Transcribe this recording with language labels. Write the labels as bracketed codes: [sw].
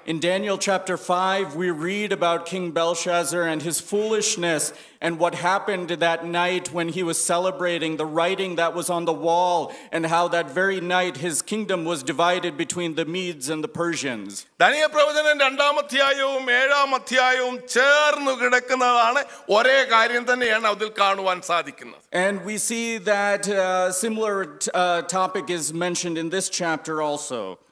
[en] In Daniel chapter 5, we read about King Belshazzar and his foolishness and what happened that night when he was celebrating the writing that was on the wall, and how that very night his kingdom was divided between the Medes and the Persians. [ml] Daniel പ്രവചനം 2-ാം അധ്യായവും 7-ാം അധ്യായവും ചേർന്ന് കിടക്കുന്നതാണ്. ഒരേ കാര്യം തന്നെയാണ് അതിൽ കാണുവാൻ സാധിക്കുന്നത്. [en] And we see that similar topic is mentioned in this chapter also.